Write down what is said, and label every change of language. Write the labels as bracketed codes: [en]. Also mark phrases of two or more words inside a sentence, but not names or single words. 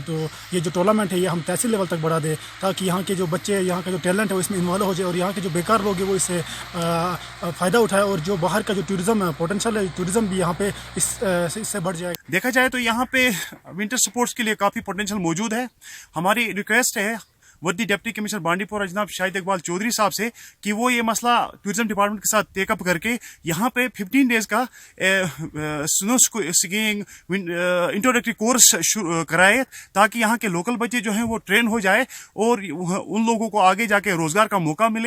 [ur] تو یہ جو ٹورنامنٹ ہے یہ ہم تحصیل لیول تک بڑھا دیں تاکہ یہاں کے جو بچے, یہاں کا جو ٹیلنٹ ہے وہ اس میں انوالو ہو جائے اور یہاں کے جو بیکار لوگ ہیں وہ اس سے فائدہ اٹھائے اور جو باہر کا جو ٹورزم ہے پوٹینشیل ہے ٹورزم بھی یہاں پہ اس سے بڑھ جائے. دیکھا جائے تو یہاں پہ [en] winter sports [ur] کے لیے کافی پوٹینشیل موجود ہے. ہماری ریکویسٹ ہے وردی [en] deputy commissioner [ur] بانڈی پورہ جناب شاہد اقبال چودھری صاحب سے کہ وہ یہ مسئلہ [en] tourism department [ur] کے ساتھ [en] take up [ur] کر کے یہاں پہ 15 ڈیز کا [en] snow skiing introductory course [ur] کرائے تاکہ یہاں کے لوکل بچے جو ہیں وہ ٹرین ہو جائے اور ان لوگوں کو آگے جا کے روزگار کا موقع ملے.